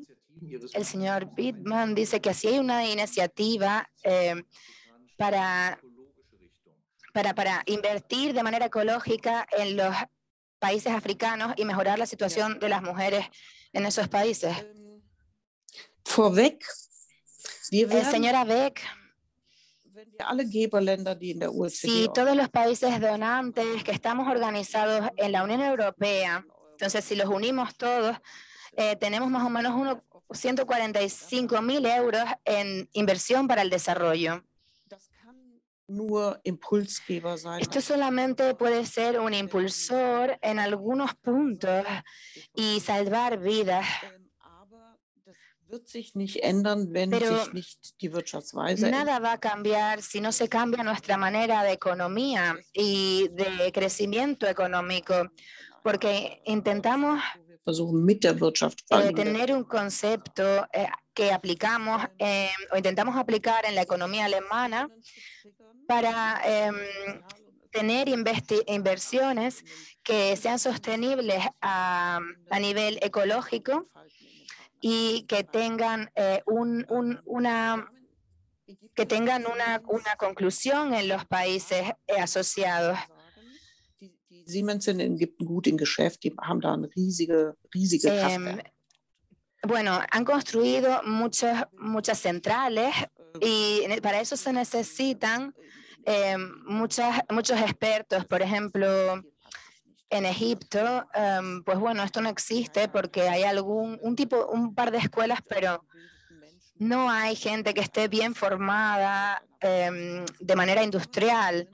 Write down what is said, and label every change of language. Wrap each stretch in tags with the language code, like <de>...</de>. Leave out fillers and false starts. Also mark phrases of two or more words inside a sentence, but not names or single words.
<es>El señor Bittman dice que si hay una iniciativa para invertir de manera ecológica en los países africanos y mejorar la situación de las mujeres en esos países.</es> <de>Vorweg,</de> <es>Señora Beck,</es> <de>alle Geberländer, die in der OECD</de> <es>si todos los países donantes que estamos organizados en la Unión Europea, entonces si los unimos todos, tenemos más o menos unos 145.000 euros en inversión para el desarrollo.</es> <de>nur Impulsgeber sein.</de> <es>Esto solamente puede ser un impulsor en algunos puntos y salvar vidas.</es> <de>Aber das wird sich nicht ändern, wenn</de> <es>Pero</es> <de>sich nicht die Wirtschaftsweise</de> <es>nada va a cambiar si no se cambia nuestra manera de economía y de crecimiento económico, porque intentamos</es> <de>versuchen mit der Wirtschaft</de> <es>tener un concepto que aplicamos o intentamos aplicar en la economía alemana para tener inversiones que sean sostenibles a nivel ecológico y que tengan una conclusión en los países asociados.</es> <de>Die Siemens sind in Ägypten gut im Geschäft, die haben da eine riesige Kraftwerke.</de> <es>Bueno, han construido muchas centrales y para eso se necesitan muchos expertos. Por ejemplo, en Egipto, pues bueno, esto no existe porque hay un par de escuelas, pero no hay gente que esté bien formada de manera industrial.</es>